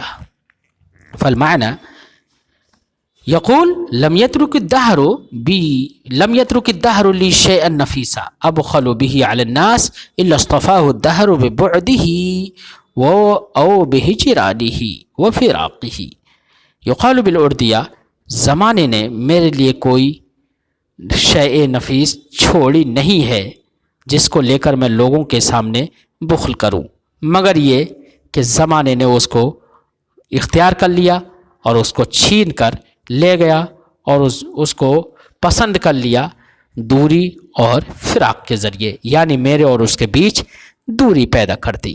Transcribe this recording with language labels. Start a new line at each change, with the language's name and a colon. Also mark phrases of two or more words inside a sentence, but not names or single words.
Arabic: فالمعنى يقول لم يترك الدهر لي شيئا نفيسا أبخل به على الناس إلا استصفاه الدهر ببعده و أو بهجرانه و فراقه. يقال بالأردية,
Urdu: زمانے نے میرے لیے کوئی شئے نفیس چھوڑی نہیں ہے جس کو لے کر میں لوگوں کے سامنے بخل کروں، مگر یہ کہ زمانے نے اس کو اختیار کر لیا اور اس کو چھین کر لے گیا اور اس کو پسند کر لیا دوری اور فراق کے ذریعے، یعنی میرے اور اس کے بیچ دوری پیدا کر دی.